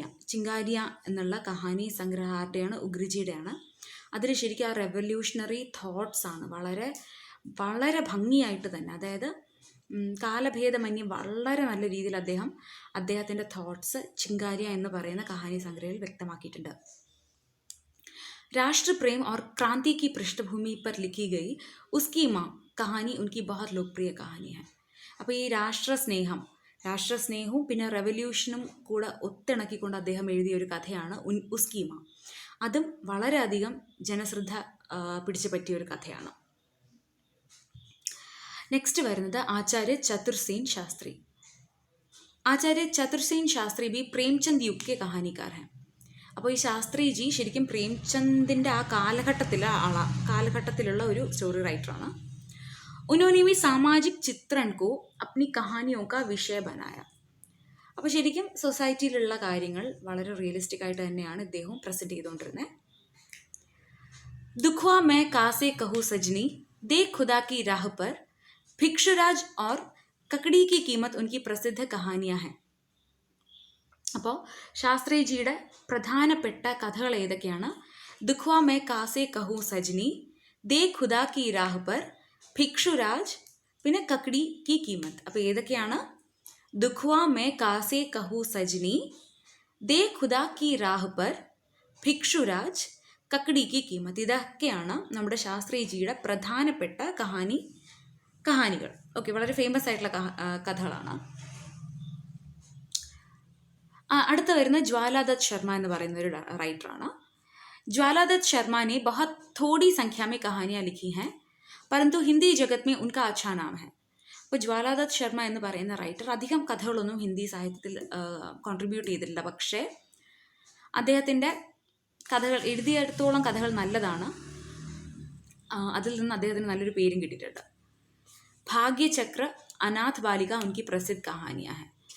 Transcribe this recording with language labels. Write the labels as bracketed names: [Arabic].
[Malayalam] ചിങ്കാരിയ എന്നുള്ള കഹാനി സംഗ്രഹം ആരുടെയാണ്? ഉഗ്രിജിയുടെയാണ്. അതിൽ ശരിക്കും ആ റെവല്യൂഷണറി തോട്ട്സ് ആണ് വളരെ വളരെ ഭംഗിയായിട്ട് തന്നെ, അതായത് കാലഭേദമന്യേ വളരെ നല്ല രീതിയിൽ അദ്ദേഹത്തിൻ്റെ തോട്ട്സ് ചിങ്കാരിയ എന്ന് പറയുന്ന കഹാനി സംഗ്രഹയിൽ വ്യക്തമാക്കിയിട്ടുണ്ട്. [Hindi] राष्ट्र प्रेम और क्रांति की पृष्ठभूमि पर लिखी गई उसकी माँ कहानी उनकी बहुत लोकप्रिय कहानी है. [Malayalam] അപ്പോൾ ഈ രാഷ്ട്രസ്നേഹവും പിന്നെ റെവല്യൂഷനും കൂടെ ഒത്തിണക്കിക്കൊണ്ട് അദ്ദേഹം എഴുതിയ ഒരു കഥയാണ് ഉസ്കി മാँ. അതും വളരെയധികം ജനശ്രദ്ധ പിടിച്ചു പറ്റിയ ഒരു കഥയാണ്. നെക്സ്റ്റ് വരുന്നത് ആചാര്യ ചതുർസേൻ ശാസ്ത്രി. [Hindi] ആചാര്യ ചതുർസേൻ ശാസ്ത്രി भी प्रेमचंद युग के कहानीकार हैं. [Malayalam] അപ്പോൾ ഈ ശാസ്ത്രിജി ശരിക്കും പ്രേംചന്ദിൻ്റെ ആ കാലഘട്ടത്തിലുള്ള ഒരു സ്റ്റോറി റൈറ്ററാണ്. [Hindi] उन्होंने भी सामाजिक चित्रण को अपनी कहानियों का विषय बनाया. [Malayalam] അപ്പോൾ ശരിക്കും സൊസൈറ്റിയിലുള്ള കാര്യങ്ങൾ വളരെ റിയലിസ്റ്റിക് ആയിട്ട് തന്നെയാണ് ഇദ്ദേഹം പ്രസൻറ്റ് ചെയ്തുകൊണ്ടിരുന്നത്. [Hindi] दुखवा मैं कासे कहूँ सजनी, दे खुदा की राह पर, भिक्षुराज और ककड़ी की कीमत उनकी प्रसिद्ध कहानियाँ हैं. [Malayalam] അപ്പോൾ ശാസ്ത്രിജിയുടെ പ്രധാനപ്പെട്ട കഥകൾ ഏതൊക്കെയാണ്? ദുഖ്വാ മേ കാസെ കഹൂ സജ്നി, ദേ ഖുദാ കി രാഹ് പർ, ഭിക്ഷുരാജ്, പിന്നെ കക്കടി കി കീമത്ത്. അപ്പോൾ ഏതൊക്കെയാണ്? ദുഖ്വാ മേ കാസെ കഹൂ സജ്നി, ദേ ഖുദാ കി രാഹ് പർ, ഭിക്ഷുരാജ്, കക്കടി കി കീമത്ത്. ഇതൊക്കെയാണ് നമ്മുടെ ശാസ്ത്രിജിയുടെ പ്രധാനപ്പെട്ട കഹാനികൾ. ഓക്കെ, വളരെ ഫേമസ് ആയിട്ടുള്ള കഥകളാണ്. അടുത്ത വരുന്ന ജ്വാലാദത്ത് ശർമ്മ എന്ന് പറയുന്ന ഒരു റൈറ്ററാണ്. [Hindi] ജ്വാലാദത്ത് शर्मा ने बहुत थोड़ी संख्या में कहानियाँ लिखी हैं, परंतु हिंदी जगत में उनका अच्छा नाम है. [Malayalam] അപ്പോൾ ജ്വാലാദത്ത് ശർമ്മ എന്ന് പറയുന്ന റൈറ്റർ അധികം കഥകളൊന്നും ഹിന്ദി സാഹിത്യത്തിൽ കോൺട്രിബ്യൂട്ട് ചെയ്തിട്ടില്ല. പക്ഷേ അദ്ദേഹത്തിൻ്റെ കഥകൾ എഴുതിയിടത്തോളം കഥകൾ നല്ലതാണ്. അതിൽ നിന്ന് അദ്ദേഹത്തിന് നല്ലൊരു പേരും കിട്ടിയിട്ടുണ്ട്. ഭാഗ്യചക്ര, അനാഥ് ബാലിക [Hindi] ഉनकी പ്രസിദ്ധ കഹാനിയാ है.